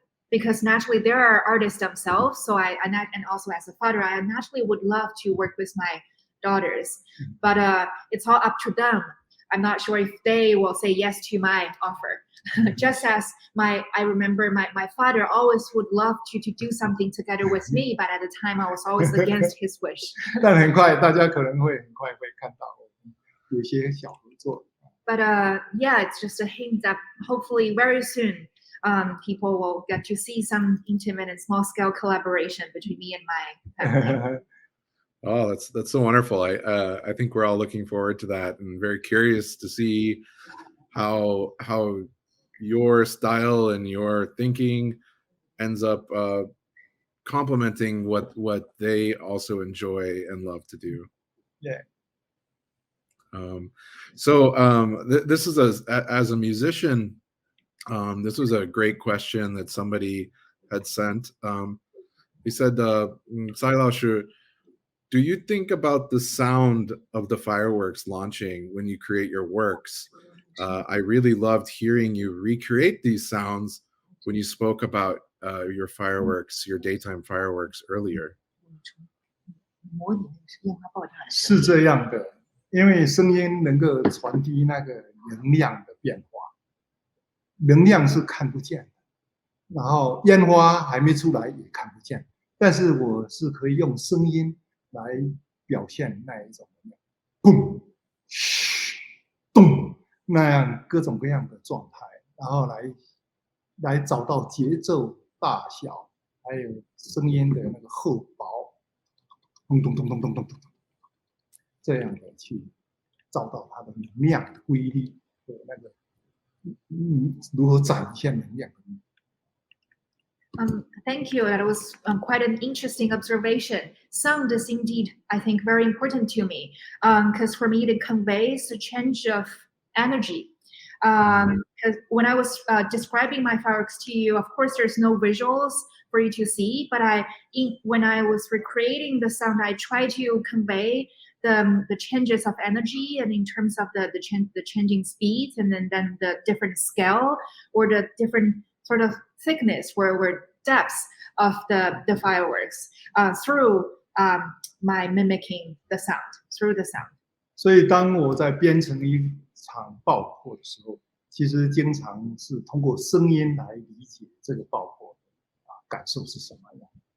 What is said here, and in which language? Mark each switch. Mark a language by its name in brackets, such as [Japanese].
[English] because naturally there are artists themselves. So and also as a father, I naturally would love to work with my daughters, but it's all up to them. I'm not sure if they will say yes to my offer. Just as I remember my father always would love to do something together with me, but at the time I was always against his wish. [Chinese] 但很快大家可能会很快会看到有些小合作。 [English] But yeah, it's just a hint that hopefully very soon people will get to see some intimate and small scale collaboration between me and my family. Oh, that's so wonderful. I think we're all looking forward to that and very curious to see how your style and your thinking ends up complementing what they also enjoy and love to do. Yeah. This is as a musician, this was a great question that somebody had sent. He said, Tsai Lao Shu, do you think about the sound of the fireworks launching when you create your works? I really loved hearing you recreate these sounds when you spoke about your fireworks, your daytime fireworks earlier. [Chinese] 是这样的，因为声音能够传递那个能量的变化，能量是看不见的，然后烟花还没出来也看不见，但是我是可以用声音来表现那一种能量，嘣、嘘、咚，那样各种各样的状态，然后来找到节奏大小，还有声音的那个厚薄，咚咚咚咚咚咚咚，这样的去找到它的能量的规律和那个如何展现能量。 [English] Thank you. That was quite an interesting observation. Sound is indeed, I think, very important to me because for me it conveys the change of energy. Because when I was describing my fireworks to you, of course, there's no visuals for you to see, but when I was recreating the sound, I try to convey the changes of energy and in terms of the changing speeds and then the different scale or the different sort of thickness or depths of the fireworks through my mimicking the sound, through the sound. [Chinese] 所以当我在编成一场爆破的时候，其实经常是通过声音来理解这个爆破的感受是什么样。